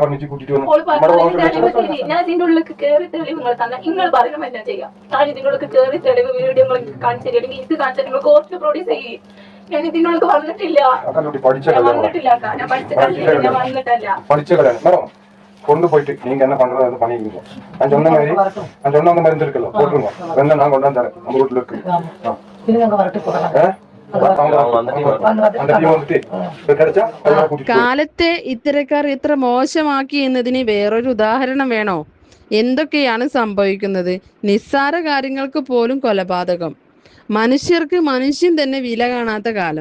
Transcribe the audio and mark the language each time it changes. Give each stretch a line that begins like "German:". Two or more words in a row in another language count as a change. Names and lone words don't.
Malayalam: ഞാൻ ഇതിന്റെ ഉള്ളിൽ കയറി തെളിവ് നിങ്ങൾ തന്നെ നിങ്ങൾ പറയണം എന്നാ ചെയ്യാം. ഞാൻ ഇതിന്റെ ഉള്ളിൽ കയറി തെളിവ് വീഡിയോ കാണിച്ചു തരികയാണെങ്കിൽ ഇത് കാണിച്ചാൽ നിങ്ങൾ കോർട്ടിൽ പ്രൊഡ്യൂസ് ചെയ്യും. ഞാൻ ഇതിനുള്ളിൽ വന്നിട്ടില്ല. ഞാൻ വന്നിട്ടില്ല.
Tamil: കൊണ്ടുപോയിട്ട് നീங்க என்ன பண்றது பண்ணிக்கிறீங்க. நான் சொன்ன மாதிரி மருந்து இருக்குல்ல போட்டுருங்க. வேணா நான் கொண்டாந்து தரேன் நம்ம வீட்டுல இருக்கு.
Malayalam: കാലത്തെ ഇത്തരക്കാർ ഇത്ര മോശമാക്കി എന്നതിന് വേറൊരു ഉദാഹരണം വേണോ? എന്തൊക്കെയാണ് സംഭവിക്കുന്നത്? നിസ്സാര കാര്യങ്ങൾക്ക് പോലും കൊലപാതകം. മനുഷ്യർക്ക് മനുഷ്യൻ തന്നെ വില കാണാത്ത കാലം.